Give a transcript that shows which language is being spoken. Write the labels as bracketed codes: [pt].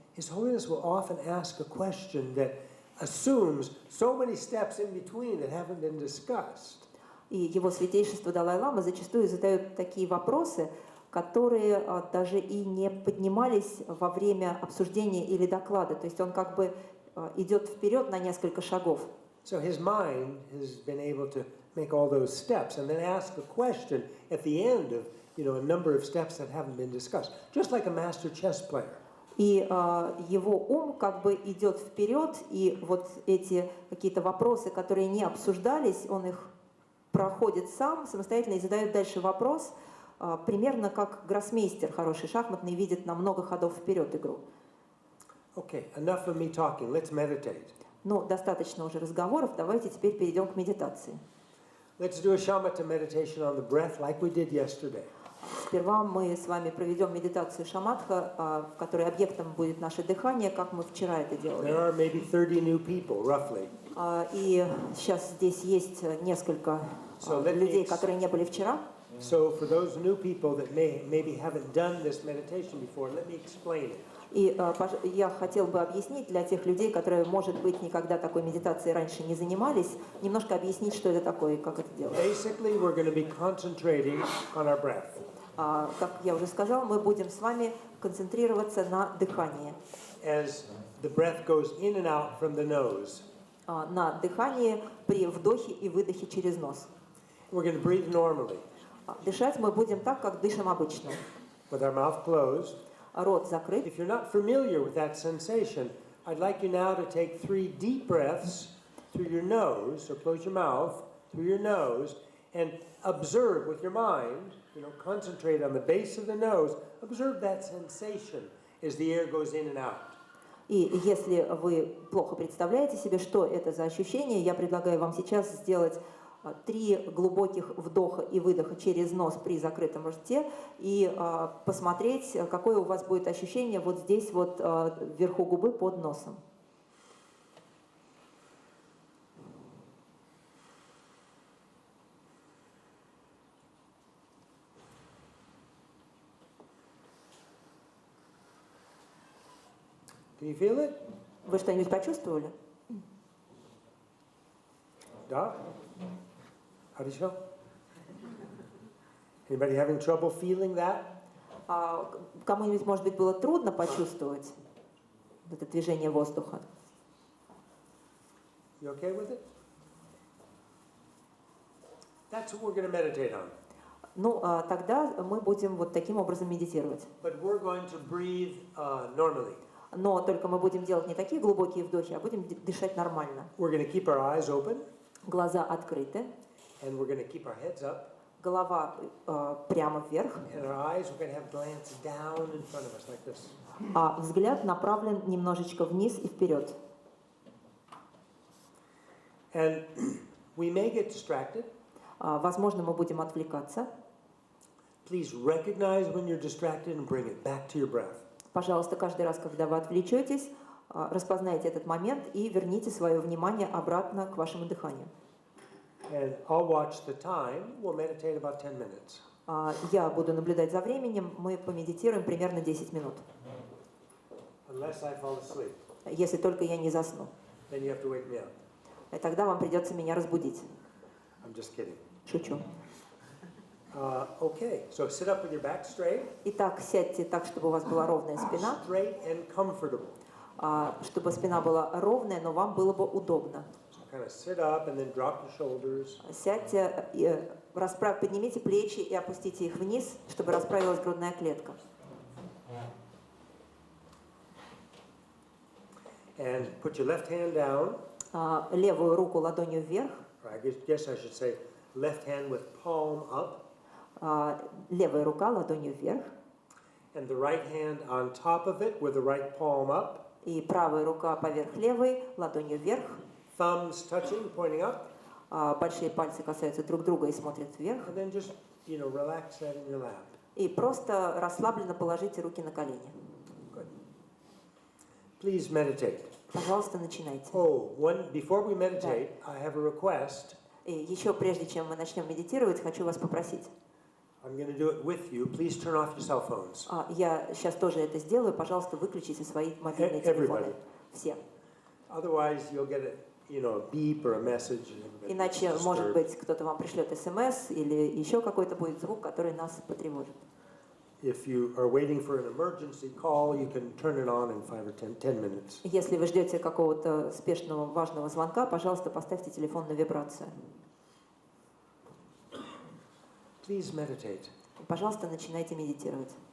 [en] His Holiness will often ask a question that assumes so many steps in between that haven't been discussed. [ru] И Его Святейшество Далай-лама зачастую задает такие вопросы, которые даже и не поднимались во время обсуждения или доклада. То есть он как бы идет вперед на несколько шагов. [en] So his mind has been able to make all those steps and then ask a question at the end of, a number of steps that haven't been discussed, just like a master chess player. [ru] И его ум как бы идет вперед, и вот эти какие-то вопросы, которые не обсуждались, он их проходит сам самостоятельно и задает дальше вопрос, примерно как гроссмейстер хороший шахматный видит на много ходов вперед игру. [en] Okay, enough of me talking. Let's meditate. [ru] Ну, достаточно уже разговоров, давайте теперь перейдем к медитации. [en] Let's do a shamatha meditation on the breath like we did yesterday. [ru] Сперва мы с вами проведем медитацию шаматха, в которой объектом будет наше дыхание, как мы вчера это делали. [en] There are maybe 30 new people, roughly. [ru] И сейчас здесь есть несколько людей, которые не были вчера. [en] So for those new people that maybe haven't done this meditation before, let me explain it. [ru] И я хотел бы объяснить для тех людей, которые, может быть, никогда такой медитацией раньше не занимались, немножко объяснить, что это такое и как это делать. [en] Basically, we're going to be concentrating on our breath. [ru] Как я уже сказал, мы будем с вами концентрироваться на дыхании. [en] As the breath goes in and out from the nose. [ru] На дыхании при вдохе и выдохе через нос. [en] We're going to breathe normally. [ru] Дышать мы будем так, как дышим обычно. [en] With our mouth closed. [ru] Рот закрыт. [en] If you're not familiar with that sensation, I'd like you now to take 3 deep breaths through your nose, so close your mouth, through your nose, and observe with your mind, concentrate on the base of the nose, observe that sensation as the air goes in and out. [ru] И если вы плохо представляете себе, что это за ощущение, я предлагаю вам сейчас сделать 3 глубоких вдоха и выдоха через нос при закрытом рте и посмотреть, какое у вас будет ощущение вот здесь вот вверху губы под носом. [en] Can you feel it? [ru] Вы что-нибудь почувствовали? Да? [en] How do you feel? Anybody having trouble feeling that? [ru] Кому-нибудь, может быть, было трудно почувствовать это движение воздуха? [en] You okay with it? That's what we're going to meditate on. [ru] Ну, тогда мы будем вот таким образом медитировать. [en] But we're going to breathe normally. [ru] Но только мы будем делать не такие глубокие вдохи, а будем дышать нормально. [en] We're going to keep our eyes open. [ru] Глаза открыты. [en] And we're going to keep our heads up. [ru] Голова прямо вверх. [en] And our eyes we're going to have glanced down in front of us like this. [ru] А взгляд направлен немножечко вниз и вперед. [en] And we may get distracted. [ru] Возможно, мы будем отвлекаться. [en] Please recognize when you're distracted and bring it back to your breath. [ru] Пожалуйста, каждый раз, когда вы отвлечетесь, распознайте этот момент и верните свое внимание обратно к вашему дыханию. [en] And I'll watch the time. We'll meditate about 10 minutes. [ru] Я буду наблюдать за временем. Мы помедитируем примерно 10 минут. [en] Unless I fall asleep. [ru] Если только я не засну. [en] Then you have to wake me up. [ru] И тогда вам придется меня разбудить. [en] I'm just kidding. [ru] Шучу. [en] Okay, so sit up with your back straight. [ru] Итак, сядьте так, чтобы у вас была ровная спина. [en] Straight and comfortable. [ru] Чтобы спина была ровная, но вам было бы удобно. [en] Kind of sit up and then drop your shoulders. [ru] Сядьте, поднимите плечи и опустите их вниз, чтобы расправилась грудная клетка. [en] And put your left hand down. [ru] Левую руку ладонью вверх. [en] I guess I should say left hand with palm up. [ru] Левая рука ладонью вверх. [en] And the right hand on top of it with the right palm up. [ru] И правая рука поверх левой, ладонью вверх. [en] Thumbs touching, pointing up. [ru] Большие пальцы касаются друг друга и смотрят вверх. [en] And then just, relax that in your lap. [ru] И просто расслабленно положите руки на колени. [en] Good. Please meditate. [ru] Пожалуйста, начинайте. [en] Before we meditate, I have a request. [ru] И еще прежде чем мы начнем медитировать, хочу вас попросить. [en] I'm going to do it with you. Please turn off your cell phones. [ru] Я сейчас тоже это сделаю. Пожалуйста, выключите свои мобильные телефоны. Все. [en] Otherwise, you'll get a beep or a message. [ru] Иначе, может быть, кто-то вам пришлет СМС или еще какой-то будет звук, который нас потревожит. [en] if you are waiting for an emergency call, you can turn it on in 5 or 10 minutes. [ru] Если вы ждете какого-то спешного, важного звонка, пожалуйста, поставьте телефон на вибрацию. [en] Please meditate. [ru] Пожалуйста, начинайте медитировать.